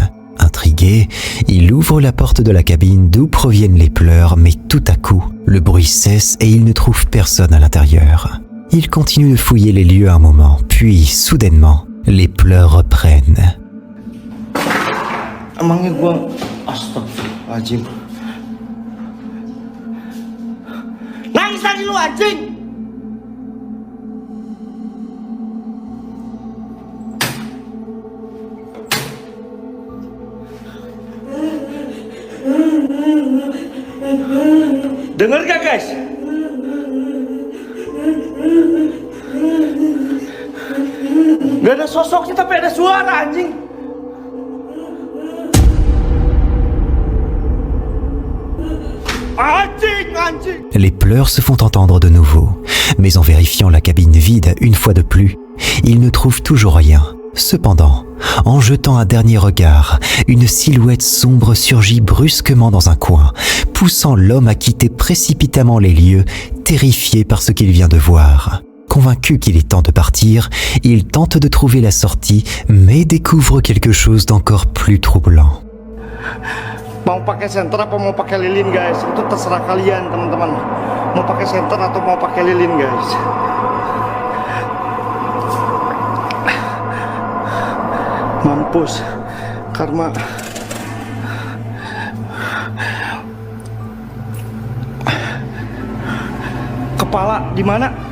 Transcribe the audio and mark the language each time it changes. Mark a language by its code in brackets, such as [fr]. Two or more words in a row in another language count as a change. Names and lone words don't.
[fr] Intrigué, il ouvre la porte de la cabine d'où proviennent les pleurs, mais tout à coup, le bruit cesse et il ne trouve personne à l'intérieur. Il continue de fouiller les lieux un moment, puis, soudainement, les pleurs reprennent. [id] emangnya gua astagfirullahaladzim. Nangis lagi lu anjing. Dengar gak guys? Gak ada sosoknya tapi ada suara anjing. [fr] Les pleurs se font entendre de nouveau, mais en vérifiant la cabine vide une fois de plus, ils ne trouvent toujours rien. Cependant, en jetant un dernier regard, une silhouette sombre surgit brusquement dans un coin, poussant l'homme à quitter précipitamment les lieux, terrifié par ce qu'il vient de voir. Convaincu qu'il est temps de partir, il tente de trouver la sortie, mais découvre quelque chose d'encore plus troublant. [id] Mau pakai senter apa mau pakai lilin guys? Itu terserah kalian teman-teman. Mau pakai senter atau mau pakai lilin guys? Mampus karma. Kepala di mana?